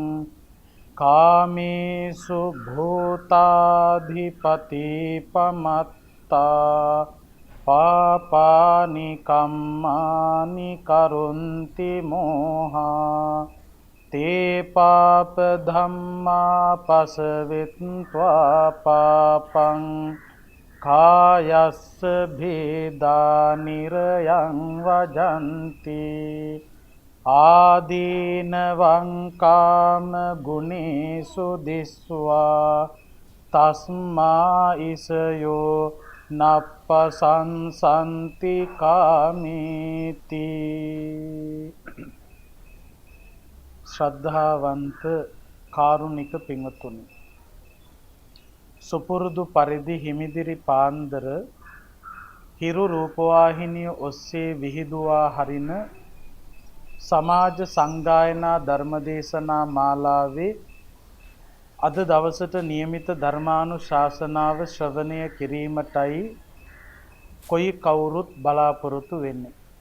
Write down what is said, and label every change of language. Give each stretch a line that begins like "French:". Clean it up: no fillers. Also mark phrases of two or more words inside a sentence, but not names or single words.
Pali: කාමේසු භූතාධිපති පමත්තා පාපානි කම්මානි කරුන්ති මෝහා තේ පාප ධම්මා පසවිත්වා පාපං කායස්ස භේදා නිරයං වජන්ති ආදීනවං කාම ගුණේසු දිස්වා තස්මා ඉසයෝ නප්පසංසන්ති කාමීති.
Sinhala: ශ්‍රද්ධාවන්ත කාරුණික පින්වතුනි, සුපුරුදු පරිදි හිමිදිරි පාන්දර හිරු රූපවාහිනිය ඔස්සේ විහිදුවා හරින සමාජ සංගායනා ධර්මදේශනා මාලාවේ අද දවසට නියමිත ධර්මානුශාසනාව ශ්‍රවණය කිරීමටයි කොයි කවුරුත් බලාපොරොත්තු වෙන්නේ.